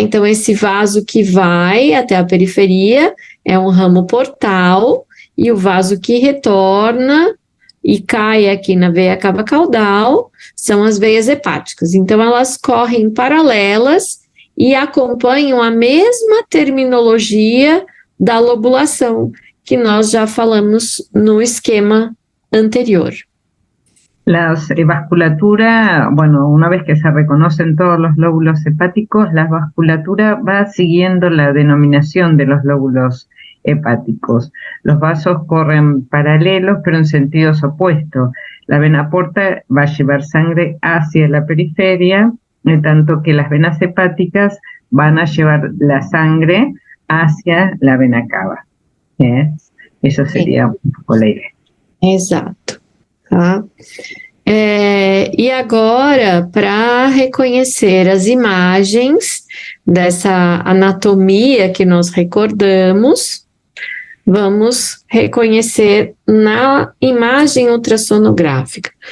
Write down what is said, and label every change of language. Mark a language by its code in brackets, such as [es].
[pt] Então, esse vaso que vai até a periferia é um ramo portal e o vaso que retorna e cai aqui na veia cava caudal são as veias hepáticas. Então, elas correm paralelas e acompanham a mesma terminologia da lobulação que nós já falamos no esquema anterior. [es] La vasculatura, bueno, una vez que se reconocen todos los lóbulos hepáticos, la vasculatura va siguiendo la denominación de los lóbulos hepáticos. Los vasos corren paralelos, pero en sentidos opuestos. La vena porta va a llevar sangre hacia la periferia, en tanto que las venas hepáticas van a llevar la sangre hacia la vena cava. Eso sería un poco la idea. [pt] Exato. Tá? E agora, para reconhecer as imagens dessa anatomia que nós recordamos, vamos reconhecer na imagem ultrassonográfica.